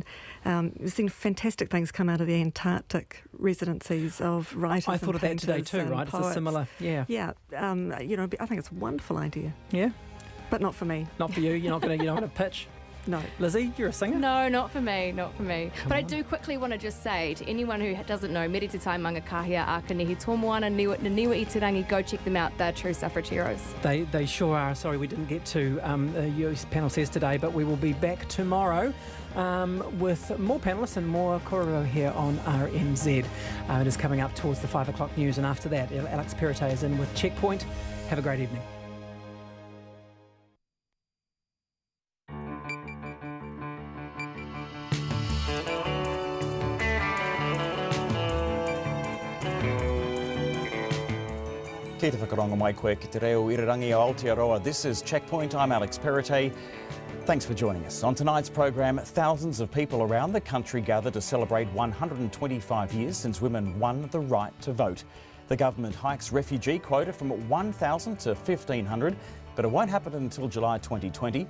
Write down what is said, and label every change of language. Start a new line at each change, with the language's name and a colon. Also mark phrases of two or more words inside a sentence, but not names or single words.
English: We've seen fantastic things come out of the Antarctic residencies of writers. I thought of that today too, right? Poets. It's a similar, yeah. Yeah, I think it's a wonderful idea. Yeah? But not for me. Not for you? You're not going to pitch? No. Lizzie, you're a singer? No, not for me, But I do quickly want to just say to anyone who doesn't know, Mere Te Tai Manga Kahia Aka Nehi Tomoana Niwa I Te Rangi, go check them out. They're true suffrage heroes. They sure are. Sorry we didn't get to your panel says today, but we will be back tomorrow with more panellists and more korero here on RMZ. It is coming up towards the 5 o'clock news, and after that, Alex Perrottet is in with Checkpoint. Have a great evening.
Māori: Kia te whakaronga mai koe ki te reo irirangi o Aotearoa.
English: This is Checkpoint. I'm Alex Perrottet. Thanks for joining us. On tonight's program, thousands of people around the country gather to celebrate 125 years since women won the right to vote. The government hikes refugee quota from 1,000 to 1,500, but it won't happen until July 2020.